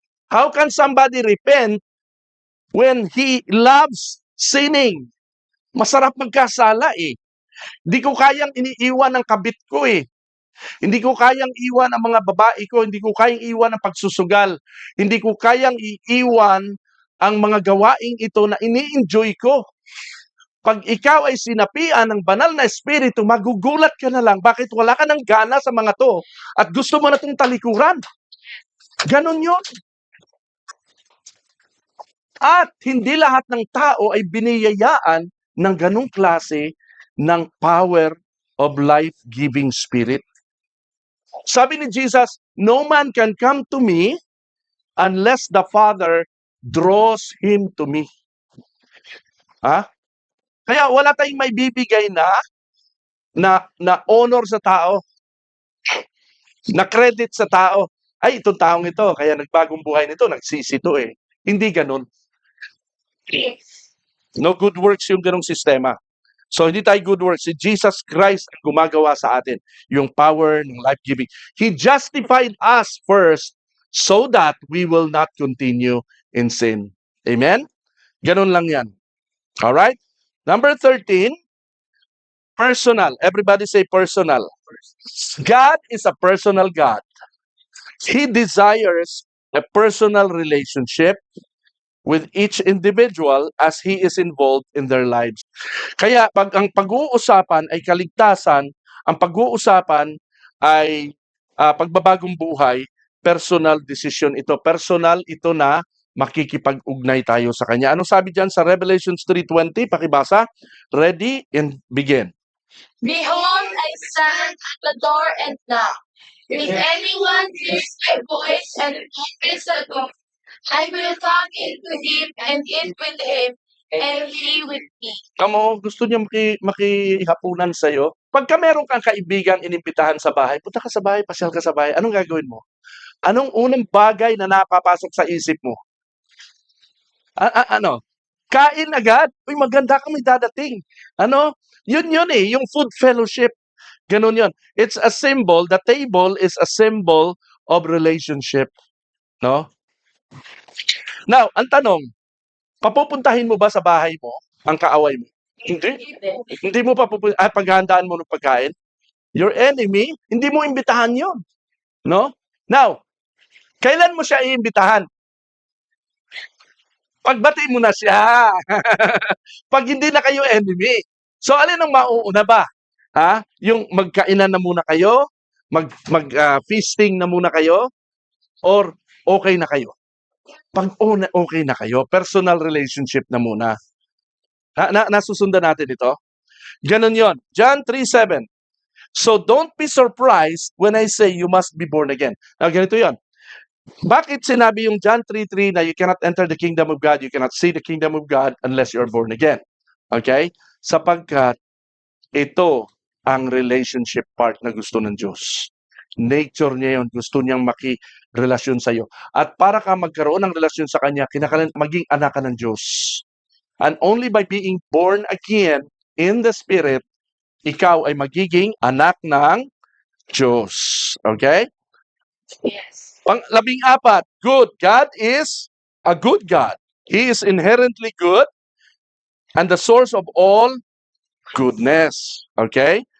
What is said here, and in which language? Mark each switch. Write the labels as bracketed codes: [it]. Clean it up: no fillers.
[en] How can somebody repent when he loves sinning? [tl] Masarap magkasala eh. Hindi ko kayang iniiwan ang kabit ko eh. Hindi ko kayang iwan ang mga babae ko. Hindi ko kayang iwan ang pagsusugal. Hindi ko kayang iiwan ang mga gawaing ito na ini-enjoy ko. Pag ikaw ay sinapian ng banal na espiritu, magugulat ka na lang. Bakit wala ka ng gana sa mga to? At gusto mo na itong talikuran. Ganon yun. At hindi lahat ng tao ay biniyayaan ng ganong klase ng [en] power of life-giving spirit. [tl] Sabi ni Jesus, [en] no man can come to me unless the Father draws him to me. [tl] Kaya wala tayong may bibigay na honor sa tao, na credit sa tao. Ay, itong taong ito, kaya nagbagong buhay nito, nagsisi to eh. Hindi ganun. No good works yung ganung sistema. So hindi tayo good works. Si Jesus Christ ang gumagawa sa atin. Yung power ng life-giving. [en] He justified us first so that we will not continue in sin. Amen? [tl] Ganun lang yan. [en] Alright? Number 13, personal. Everybody say personal. God is a personal God. He desires a personal relationship with each individual as He is involved in their lives. [tl] Kaya pag ang pag-uusapan ay kaligtasan, ang pag-uusapan ay pagbabagong buhay, personal decision ito. Personal ito na makikipag-ugnay tayo sa Kanya. Anong sabi diyan sa Revelations 3:20? Pakibasa. [en] Ready and begin. Behold, I stand at the door and knock. If anyone hears my voice and opens the door, I will come into him and eat with him, and he with me. [tl] Kamo, gusto niya makihapunan sa'yo. Pagka meron kang kaibigan inimbitahan sa bahay, punta ka sa bahay, pasyal ka sa bahay, anong gagawin mo? Anong unang bagay na napapasok sa isip mo? Ano? Kain agad? Uy, maganda kang may dadating. Ano? Yun eh, yung [en] food fellowship. [tl] Ganun yun. [en] It's a symbol, the table is a symbol of relationship. [tl] No? Now, ang tanong, papupuntahin mo ba sa bahay mo ang kaaway mo? Hindi. Hindi mo paghahandaan mo ng pagkain. [en] Your enemy, [tl] hindi mo imbitahan yun. No? Now, kailan mo siya iimbitahan? Pagbati mo na siya. Pag hindi na kayo enemy. So, alin ang mauuna ba? Yung magkainan na muna kayo? Feasting na muna kayo? Or okay na kayo? Pag okay na kayo, personal relationship na muna. Nasusundan natin ito? Ganon yon. John 3:7. [en] So don't be surprised when I say you must be born again. Now, [tl] ganito yon. Bakit sinabi yung [en] John 3:3 na you cannot enter the kingdom of God, you cannot see the kingdom of God unless you are born again? Okay? [tl] Sapagkat ito ang relationship part na gusto ng Diyos. Nature niya yun. Gusto niyang makirelasyon sa iyo. At para ka magkaroon ng relasyon sa Kanya, kinakailangan maging anak ka ng Diyos. [en] And only by being born again in the Spirit, [tl] ikaw ay magiging anak ng Diyos. [en] Okay? Yes. [tl] Labing-apat, [en] good. God is a good God. He is inherently good and the source of all goodness. Okay?